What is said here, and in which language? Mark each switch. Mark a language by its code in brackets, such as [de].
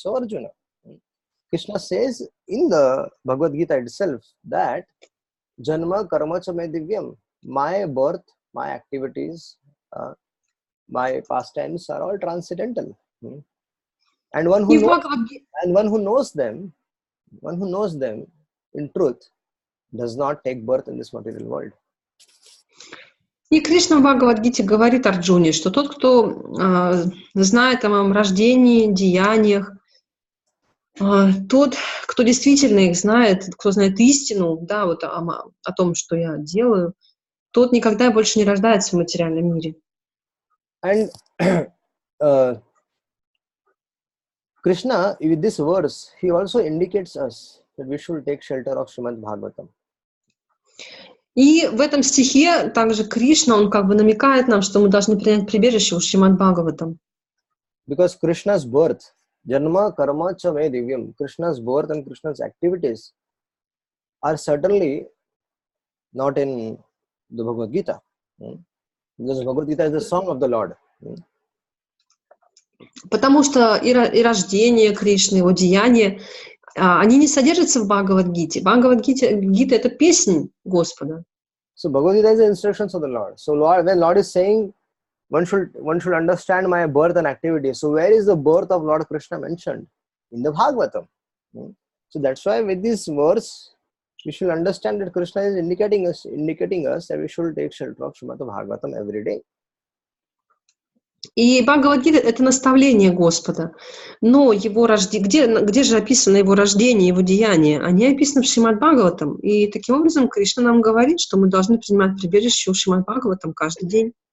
[en] So Arjuna, Krishna says in the Bhagavad Gita itself that [sa] Janma karma cha me divyam, [en] my birth, my activities, my pastimes are all transcendental. And one who knows them in truth does not take birth in this material world. [ru] И Кришна в Бхагавад-гите говорит Арджуне, что тот, кто знает о моем рождении, деяниях, тот, кто действительно их знает, кто знает истину, да, вот о том, что я делаю, тот никогда больше не рождается в материальном мире. [en] And Krishna, with this verse, he also indicates us that we should take shelter of Srimad Bhagavatam. [ru] И в этом стихе также Кришна, он как бы намекает нам, что мы должны принять прибежище у Шримад Бхагаватам. [en] Because Krishna's birth, [sa] Janma Karma Cha Me Divyam, [en] Krishna's birth and Krishna's activities are certainly not in the Bhagavad Gita. Because Bhagavad Gita is the song of the Lord. [ru] Потому что и рождение Кришны, его деяния, они не содержатся в Бхагавад-гите. Бхагавад-гита — это песнь Господа. [en] So Bhagavad Gita is the instructions of the Lord. So when Lord is saying one should understand my birth and activity. So where is the birth of Lord Krishna mentioned? In the Bhagavatam. So that's why with this verse we should understand that Krishna is indicating us that we should take shelter of Srimad Bhagavatam every day. [ru] И Бхагавад-гита — это наставление Господа. Но его где же описано его рождение, его деяния? Они описаны в Шримад Бхагаватам. И таким образом Кришна нам говорит, что мы должны принимать прибежище у Шримад Бхагаватам каждый день.